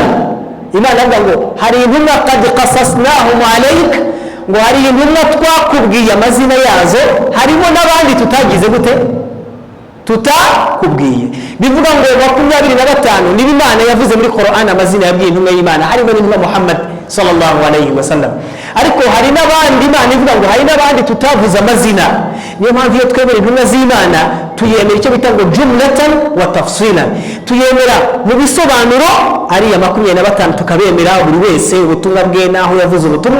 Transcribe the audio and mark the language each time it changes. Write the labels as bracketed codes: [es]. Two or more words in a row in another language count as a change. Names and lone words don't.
[rw] Imana avuga ngo hari intumwa [ar] قد قصصناهم عليك, [rw] ngo hari intumwa twakubwiye amazina yazo, harimo n'abandi tutagize gute, tutakubwiye. Bivuga ngo 25 niba Imana yavuze muri Qur'an amazina yabwiye intumwa y'Imana, harimo n'intumwa Muhammad [ar] صلى الله عليه وسلم. [rw] Ariko hari n'abandi Imana ivuga ngo hari n'abandi tutavuze amazina. Niyo mpamvu iyo twemera intumwa z'Imana tuyemera icyo bita ngo [ar] جملة وتفصيلا, [rw] tuyemera mu bisobanuro ariya 25 tukabemera buri wese ubutumwa bwe naho yavuze ubutumwa.